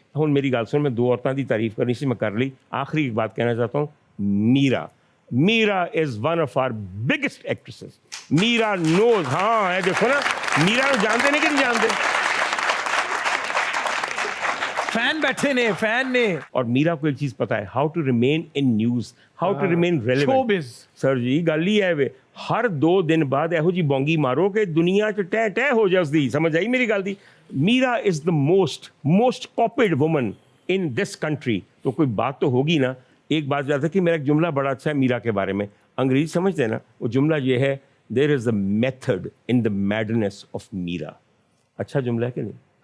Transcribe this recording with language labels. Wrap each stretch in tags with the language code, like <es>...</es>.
<pa>हुण मेरी गल सुन,</pa> <hi>मैं दो औरतों की तारीफ करनी सी मैं कर ली। आखिरी एक बात कहना चाहता हूँ,</hi> <en>Meera is one of our biggest actresses.</en> <hi>Meera knows, हाँ है, देखो ना, मीरा को जानते नहीं कि नहीं जानते।</hi> <pa>फैन बैठे ने, फैन ने।</pa> <hi>और मीरा को एक चीज पता है,</hi> <en>How to remain in news, how to remain relevant.</en> <hi>Showbiz.</hi> <pa>Sir जी गल ही है वे, हर 2 दिन बाद ਇਹੋ ਜੀ ਬੋਂਗੀ ਮਾਰੋ ਕਿ ਦੁਨੀਆ 'ਚ ਟਹਿ ਟਹਿ ਹੋ ਜਾਸਦੀ। ਸਮਝ ਆਈ ਮੇਰੀ ਗੱਲ ਦੀ?</pa> <en>Meera is the most copied woman in this country.</en> <hi>तो कोई बात तो होगी ना। एक बात याद है कि मेरा एक जुमला बड़ा अच्छा है मीरा के बारे में, अंग्रेजी समझते हैं ना, वो जुमला ये है,</hi> <en>There is a method in the madness of Meera.</en> <hi>अच्छा जुमला है कि नहीं?</hi>